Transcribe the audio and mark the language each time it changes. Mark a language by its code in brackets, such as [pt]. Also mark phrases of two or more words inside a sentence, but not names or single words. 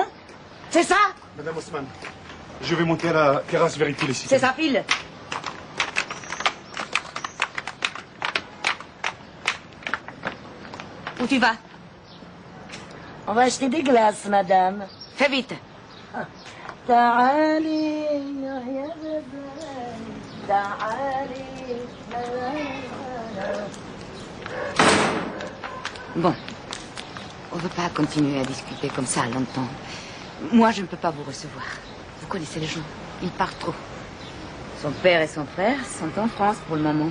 [fr] C'est ça? Madame Haussmann, je vais monter à la terrasse vérifier les C'est citernes. sa file. Où tu vas? On va acheter des glaces, madame. Fais vite. [ar] تعالي يا باباي تعالي. [fr] Bon, on ne veut pas continuer à discuter comme ça longtemps. Moi, je ne peux pas vous recevoir. Vous connaissez les gens, ils partent trop. Son père et son frère sont en France pour le moment.